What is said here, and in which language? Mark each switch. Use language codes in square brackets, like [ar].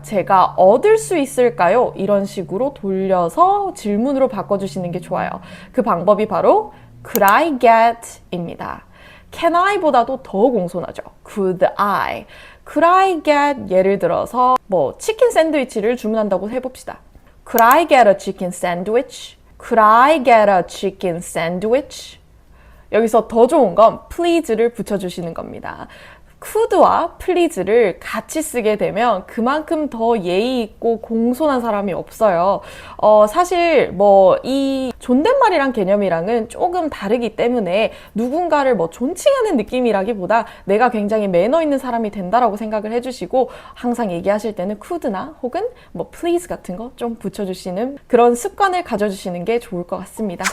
[ko] 제가 얻을 수 있을까요? 이런 식으로 돌려서 질문으로 바꿔주시는 게 좋아요. 그 방법이 바로 could I get 입니다. can I 보다도 더 공손하죠. could I. could I get 예를 들어서 치킨 샌드위치를 주문한다고 해봅시다. [en] could I get a chicken sandwich? could I get a chicken sandwich? [ko] 여기서 더 좋은 건 please를 붙여주시는 겁니다. could와 please를 같이 쓰게 되면 그만큼 더 예의 있고 공손한 사람이 없어요. 사실 이 존댓말이란 개념이랑은 조금 다르기 때문에 누군가를 존칭하는 느낌이라기보다 내가 굉장히 매너 있는 사람이 된다라고 생각을 해주시고 항상 얘기하실 때는 could나 혹은 please 같은 거 좀 붙여주시는 그런 습관을 가져주시는 게 좋을 것 같습니다.